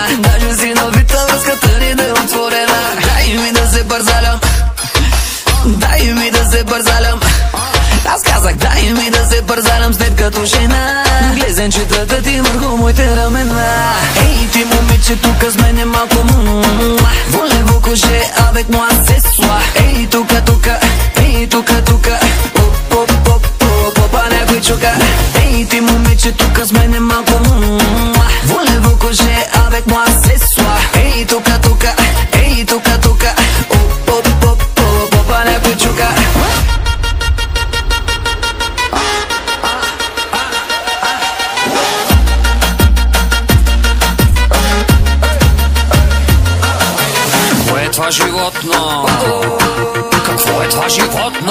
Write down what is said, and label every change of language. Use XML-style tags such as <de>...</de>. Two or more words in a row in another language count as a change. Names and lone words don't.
<bg>Даже си навита, връзката ни да е отворена. Дай ми да се бързалям, дай ми да се бързалям. Аз казах, дай ми да се бързалям след като жена. Глезенчетата ти върху моите рамена. Ей, ти момиче тук с мене малко</bg> <fr>Voulez-vous coucher avec moi ce soir?</fr> <bg>Ей, тука, тука, ей, тука, тука, попа някой чука. Ей, ти момиче тук с мене малко</bg> <fr>Voulez-vous coucher avec moi ce soir?</fr> <bg>Ей, тука, тука, ей, тука, тука, попа някой чука. Това животно, какво е това животно?</bg>